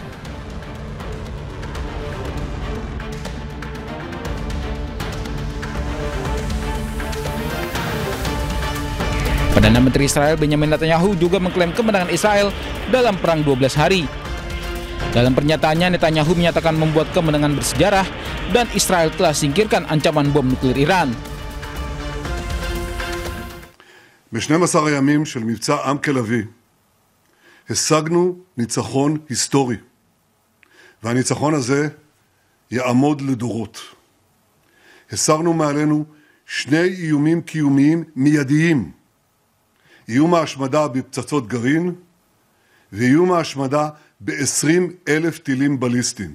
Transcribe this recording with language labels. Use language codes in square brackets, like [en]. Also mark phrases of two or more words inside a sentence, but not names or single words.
[id] Perdana Menteri Israel Benjamin Netanyahu juga mengklaim kemenangan Israel dalam perang 12 hari. Dalam pernyataannya, Netanyahu menyatakan membuat kemenangan bersejarah dan Israel telah singkirkan ancaman bom nuklir Iran. [he] ב-12 הימים של מבצע עם כלבי השגנו ניצחון היסטורי, והניצחון הזה יעמוד לדורות. הסרנו מעלינו שני איומים קיומיים מיידיים, איום ההשמדה בפצצות גרעין ואיום ההשמדה ב-20,000 טילים בליסטיים.